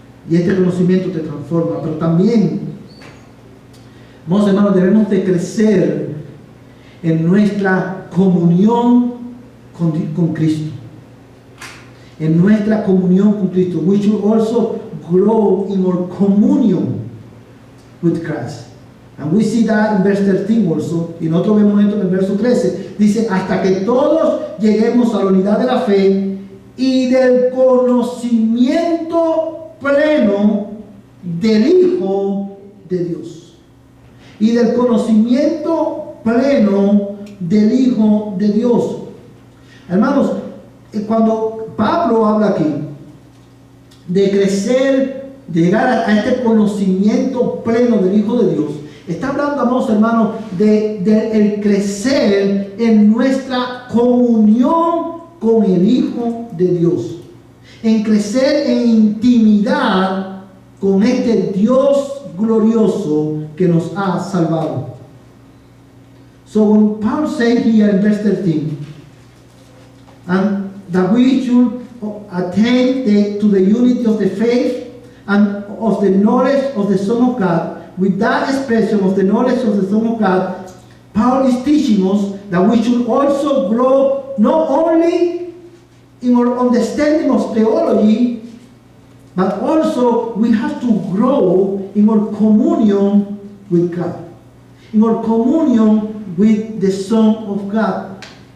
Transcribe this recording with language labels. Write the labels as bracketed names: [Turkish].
[Spanish] Y este conocimiento te transforma. Pero también, hermanos, debemos de crecer en nuestra comunión con Cristo. En nuestra comunión con Cristo. [English] We should also grow in our communion with Christ. And we see that in verse 13 also. [Spanish] Y nosotros vemos esto en el verso 13. Dice, hasta que todos lleguemos a la unidad de la fe y del conocimiento pleno del Hijo de Dios. Y del conocimiento pleno del Hijo de Dios. Hermanos, cuando Pablo habla aquí de crecer, de llegar a este conocimiento pleno del Hijo de Dios, está hablando, hermanos, de el crecer en nuestra comunión con el Hijo de Dios. En crecer en intimidad con este Dios glorioso que nos ha salvado. [English] So when Paul says here in verse 13, and that we should attain to the unity of the faith and of the knowledge of the Son of God. With that expression of the knowledge of the Son of God, Paul is teaching us that we should also grow not only in our understanding of theology, but also we have to grow in our communion with God, in our communion with the Son of God.